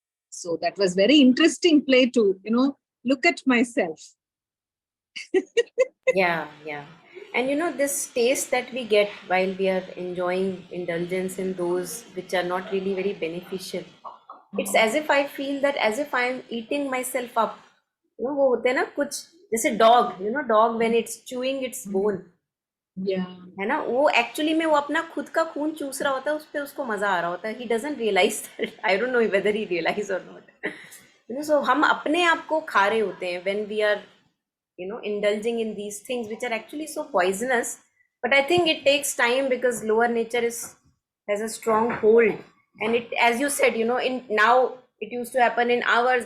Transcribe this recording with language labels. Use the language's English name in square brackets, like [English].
[English] So that was very interesting play to, look at myself. Yeah. And this taste that we get while we are enjoying indulgence in those which are not really very beneficial, it's as if I feel that as if I'm eating myself up. [Hindi] वो होते हैं ना कुछ, जैसे dog, dog when it's chewing its bone, है ना, वो actually में वो अपना खुद का खून चूस रहा होता है, उस पे उसको मजा आ रहा होता है. He doesn't realize that. [English] I don't know whether he realize or not. So हम अपने आप को खा रहे होते हैं when we are, indulging in these things which are actually so poisonous. But I think it takes time because lower nature has a strong hold. And it, as you said, in now it used to happen in hours.